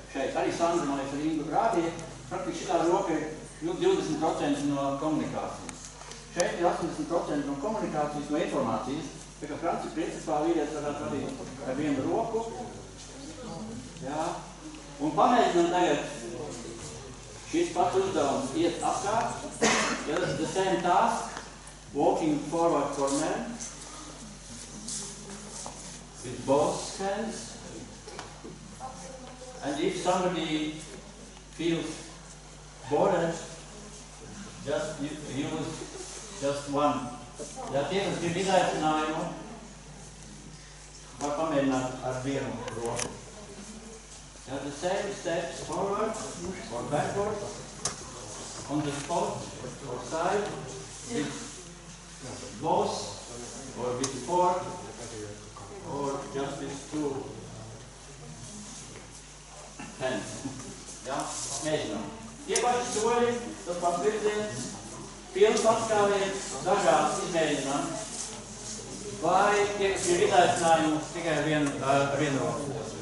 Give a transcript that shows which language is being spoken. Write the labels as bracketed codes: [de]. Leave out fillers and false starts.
[lv] Šeit arī Sandra, man liekas, ar Ingu rādīja, praktiski šitā roka ir 20% no komunikācijas. Šeit ir 80% no komunikācijas, no informācijas, tā kā principā vīrietis varētu radīt ar vienu roku. Jā. Un pamēģinām tagad šis pats uzdevums iet apkārt. Ja tas ir [en] the same task, walking forward for men with both hands. And if somebody feels bored, just use just one. [lv] Ja tie, kas grib izaicinājumu, var pamēģināt ar vienu roku. [en] Ja, the same steps forward or backward, on the spot or side, with both or with four, or just with two hands. [lv] Ja, mēģinām. Tie paši soļi, tas pats virziens, pilns atskāviens, dažādas izmēģinām. Vai tie, kas ir izaicinājumu tikai ar vienu roku.